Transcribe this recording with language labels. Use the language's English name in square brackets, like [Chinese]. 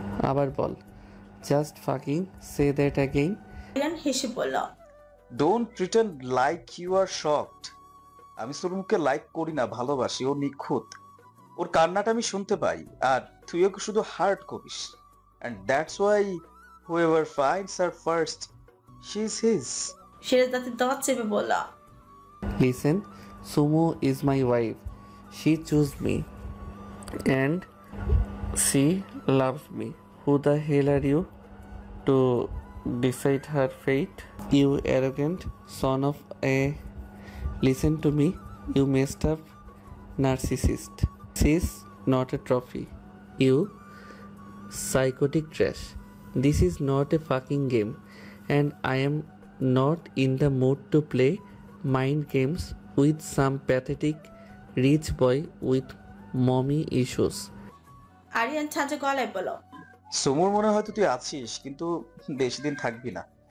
[Bangla] আবার বল, [English] Just fucking say that again. [Bangla] Aryan হেসে বলল, [English] Don't pretend like you are shocked. [Bangla] আমি সুমুকে লাইক করি না, ভালোবাসি। ও নিখুঁত, ওর কান্নাটা আমি শুনতে পাই, আর তুই ওকে শুধু হার্ট করিস। [English] And that's why whoever finds her first, she's his. [Bangla] Siraj দাঁতে দাঁত চেপে বলল, [English] Listen, Sumo is my wife. She chose me. And she loves me. Who the hell are you to decide her fate? You arrogant son of a... Listen to me, you messed up narcissist. She's not a trophy. You psychotic trash. This is not a fucking game, and I am not in the mood to play mind games with some pathetic rich boy with mommy issues. [Bangla] Aryan ছাঁচে গলায় বলল, সুমুর মনে হয়তো তুই আছিস, কিন্তু বেশি দিন থাকবি না।